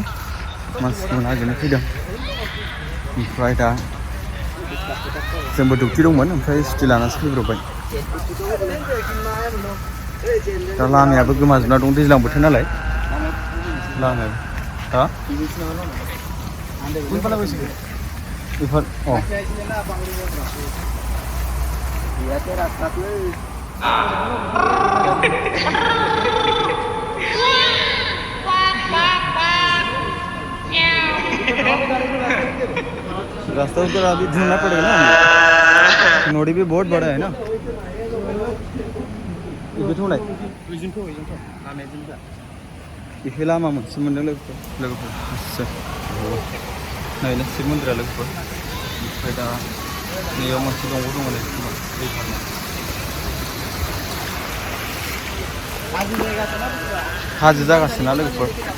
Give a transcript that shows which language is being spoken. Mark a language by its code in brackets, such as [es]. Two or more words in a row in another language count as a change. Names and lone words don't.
[brx] मानसिखौ नागिरनो फैदों ओमफ्राय दा जोंबो डिउटि दंमोन ओमफ्राय सुटि लानासो फैब्रबबाय दा लामायाबो गोमाजोबना दं दैज्लां बोथोर नालाय लामाया हा [hi] बेफोर अ रास्ता तो अभी ढूंढना पड़ेगा ना नोड़ी भी बहुत बड़ा है ना ये तो नहीं ये [brx] लामा मोनसे मोनदों लोगोफोर नायनो सिमोन्द्रा लोगोफोर ओमफ्राय दा नैयाव मोनसे दंग' दङलै दै थानाय हाजो जागासिनो ना लोगोफोर